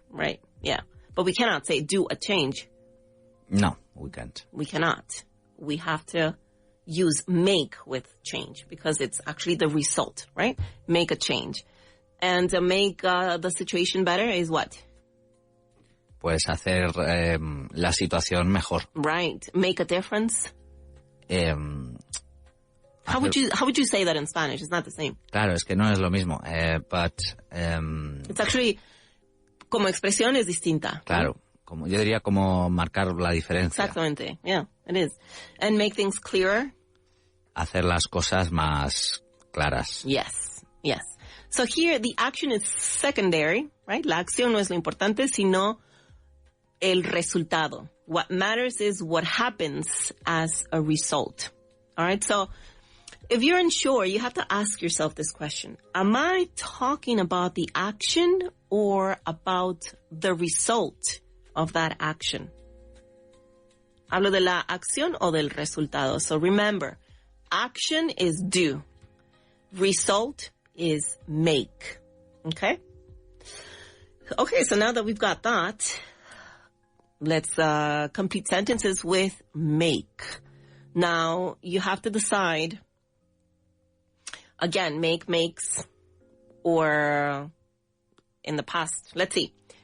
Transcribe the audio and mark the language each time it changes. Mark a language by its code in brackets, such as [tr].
[en] Right, yeah. But we cannot say do a change. No, we can't. We cannot. We have to use make with change because it's actually the result, right? Make a change. And to make the situation better is what? [es] Pues hacer la situación mejor. [en] Right. Make a difference. How would you say that in Spanish? It's not the same. [es] Claro, es que no es lo mismo. [en] But it's actually [es] como expresión es distinta. Claro. Como yo diría como marcar la diferencia. Exactamente. [en] Yeah, it is. And make things clearer. [es] Hacer las cosas más claras. [en] Yes. So here the action is secondary, right? [es] La acción no es lo importante, sino el resultado. [en] What matters is what happens as a result. All right. So if you're unsure, you have to ask yourself this question. Am I talking about the action or about the result of that action? [es] ¿Hablo de la acción o del resultado? [en] So remember, action is do. Result is make. Okay? Okay, so now that we've got that, let's complete sentences with make. Now, you have to decide, again, make, makes, or in the past. Let's see.